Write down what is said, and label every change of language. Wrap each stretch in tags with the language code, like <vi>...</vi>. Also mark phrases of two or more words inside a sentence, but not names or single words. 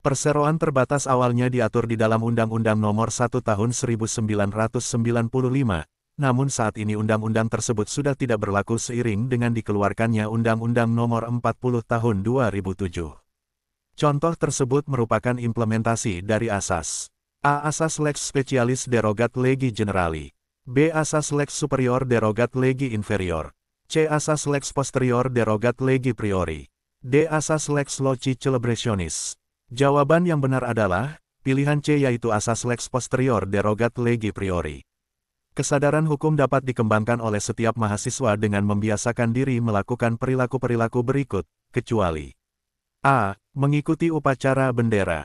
<id>Perseroan terbatas awalnya diatur di dalam Undang-Undang Nomor 1 Tahun 1995, namun saat ini undang-undang tersebut sudah tidak berlaku seiring dengan dikeluarkannya Undang-Undang Nomor 40 Tahun 2007. Contoh tersebut merupakan implementasi dari asas A.</id> <la>Asas lex specialis derogat legi generali.</la> <id>B.</id> <la>Asas lex superior derogat legi inferior.</la> <id>C.</id> <la>Asas lex posterior derogat legi priori.</la> <id>D.</id> <la>Asas lex loci celebrationis.</la> <id>Jawaban yang benar adalah pilihan C, yaitu asas</id> <la>lex posterior derogat legi priori.</la> <id>Kesadaran hukum dapat dikembangkan oleh setiap mahasiswa dengan membiasakan diri melakukan perilaku-perilaku berikut, kecuali A. Mengikuti upacara bendera.</id>